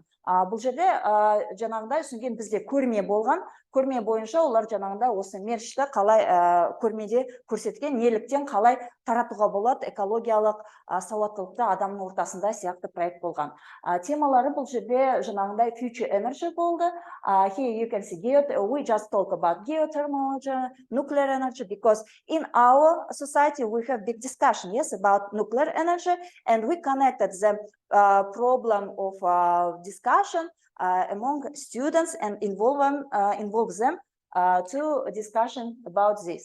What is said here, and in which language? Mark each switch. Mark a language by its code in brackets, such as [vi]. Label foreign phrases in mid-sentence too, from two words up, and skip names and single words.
[kk] Бұл жерде жаңағыдай содан бізде көрме болған. Көрме бойынша олар жаңағыдай осы мерчті қалай көрмеде көрсеткен, неліктен қалай таратуға болады экологиялық сауаттылықты адамның ортасында сияқты проект болған. Темалары бұл жерде жаңағыдай [en] future energy [kk] болды. [en] Here you can see we just talk about geothermal energy, nuclear energy, because in our society we have big discussion, yes, about nuclear energy, and we connected the problem of discussion among students and involve them to discussion about this.